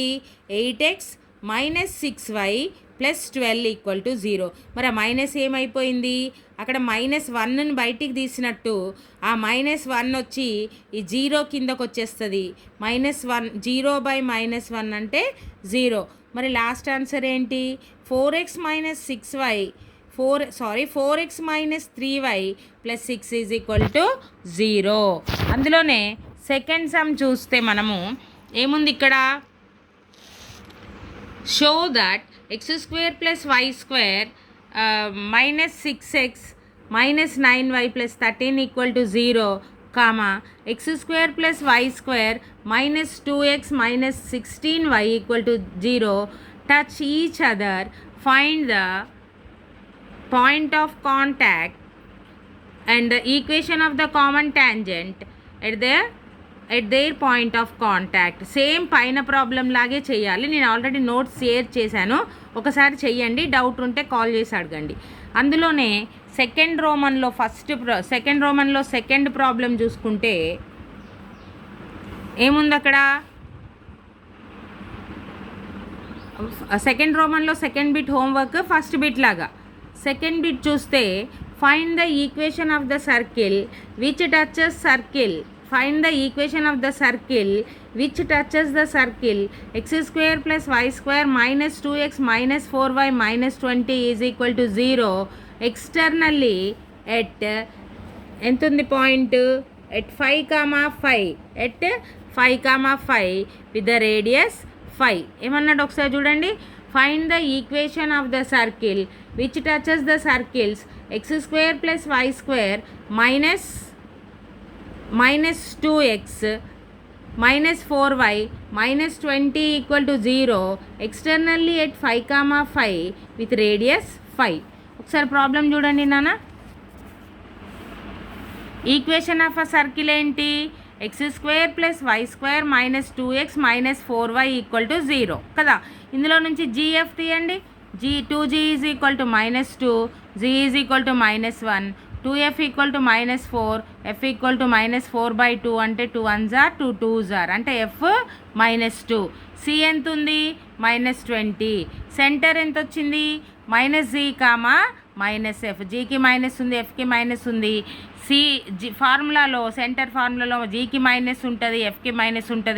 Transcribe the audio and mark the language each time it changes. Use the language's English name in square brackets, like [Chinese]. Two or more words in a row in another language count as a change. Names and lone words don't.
[Telugu] 8x - 6y + 12 = 0. మరి ఆ మైనస్ ఏమైపోయింది? అక్కడ -1ని బయటికి తీసినట్టు ఆ -1 వచ్చి ఈ 0 కిందకు వచ్చేస్తుంది. -1 0/-1 అంటే 0. మరి [English] last answer [Telugu] ఏంటి? 4x - 6y 4x - 3y + 6 = 0. అందులోనే [English] second sum [Telugu] చూస్తే మనము ఏముంది ఇక్కడ? [English] show that x² + y² -6x - 9y + 13 = 0, x² + y² -2x - 16y = 0. Touch each other, find the point of contact and the equation of the common tangent at their point of contact. [Telugu] సేమ్ పైన ప్రాబ్లం లాగే చేయాలి. నేను ఆల్రెడీ [English] notes share [Telugu] చేశాను, ఒకసారి చెయ్యండి. డౌట్ ఉంటే కాల్ చేసి అడగండి. అందులోనే సెకండ్ రోమన్లో [English] second problem [Telugu] చూసుకుంటే ఏముంది అక్కడ, సెకండ్ రోమన్లో [English] second bit homework first bit [Telugu] లాగా. [English] second bit చూస్తే find the equation of the circle which touches circle. find the equation of the circle which touches the circle x² + y² - 2x - 4y - 20 = 0 externally at [Telugu] ఎంత ఉంది [English] point, at 5, 5 with the radius 5. [Telugu] ఏమన్నాడు ఒకసారి చూడండి. [English] find the equation of the circle which touches the circles x² + y² minus 2x minus 4y minus 20 = 0 externally at 5, with radius 5. [Telugu] ఒకసారి ప్రాబ్లం చూడండి నాన్న. [English] equation of a circle [Telugu] ఏంటి, x² + y² minus 2x minus 4y = 0 కదా. ఇందులో నుంచి gf తీయండి. 2g = -2, g = -1, 2f = -4, f = -4/2 అంటే 2 1s are 2 2s are అంటే f -2. c ఎంత ఉంది, -20. సెంటర్ ఎంత వచ్చింది, -g, -f. జీకి మైనస్ ఉంది, ఎఫ్కి మైనస్ ఉంది. ఫార్ములాలో [English] center formulalo [Telugu] జీకి మైనస్ ఉంటుంది, ఎఫ్కి మైనస్ ఉంటుంది.